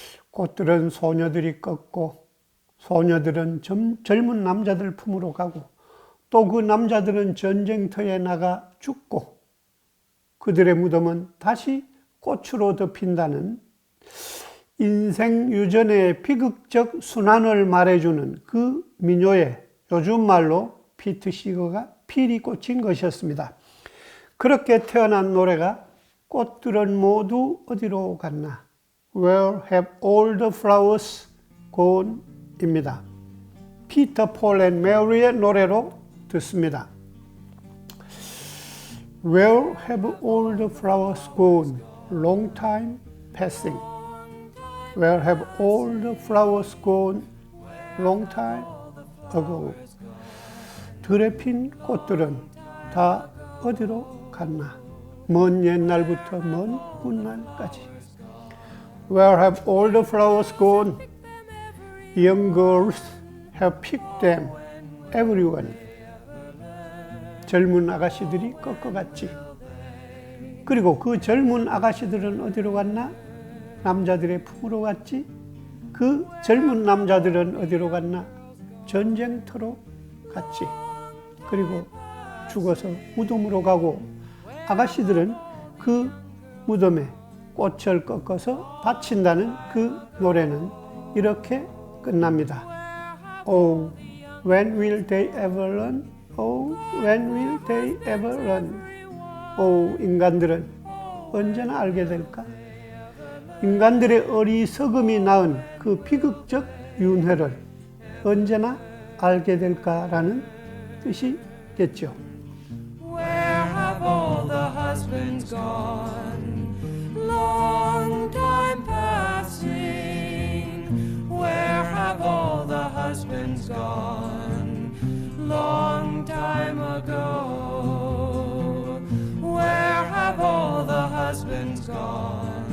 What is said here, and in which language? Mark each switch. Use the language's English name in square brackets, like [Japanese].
[Korean] 꽃들은 소녀들이 꺾고 소녀들은 젊은 남자들 품으로 가고 또 그 남자들은 전쟁터에 나가 죽고 그들의 무덤은 다시 꽃으로 덮인다는 인생 유전의 비극적 순환을 말해주는 그 민요에 요즘 말로 피트 시거가 필이 꽂힌 것이었습니다. 그렇게 태어난 노래가 꽃들은 모두 어디로 갔나? [English] Where have all the flowers gone? [Korean] 입니다. 피터 폴 앤 메리의 노래로 듣습니다. [English] Where have all the flowers gone? Long time passing. Where have all the flowers gone? Long time ago. [Korean] 들에 핀 꽃들은 다 어디로 갔나? 먼 옛날부터 먼 훗날까지. [English] Where have all the flowers gone? Young girls have picked them, everyone. [Korean] 젊은 아가씨들이 꺾어갔지. 그리고 그 젊은 아가씨들은 어디로 갔나? 남자들의 품으로 갔지. 그 젊은 남자들은 어디로 갔나? 전쟁터로 갔지. 그리고 죽어서 무덤으로 가고 아가씨들은 그 무덤에 꽃을 꺾어서 바친다는 그 노래는 이렇게 끝납니다. [English] Oh, when will they ever learn? Oh, when will they ever learn? [Korean] Oh, 인간들은 언제나 알게 될까? 인간들의 어리석음이 낳은 그 비극적 윤회를 언제나 알게 될까라는 뜻이겠죠. [English] Where have all the husbands gone? Long time passing. Where have all the husbands gone? Long time ago. Where have all the husbands gone?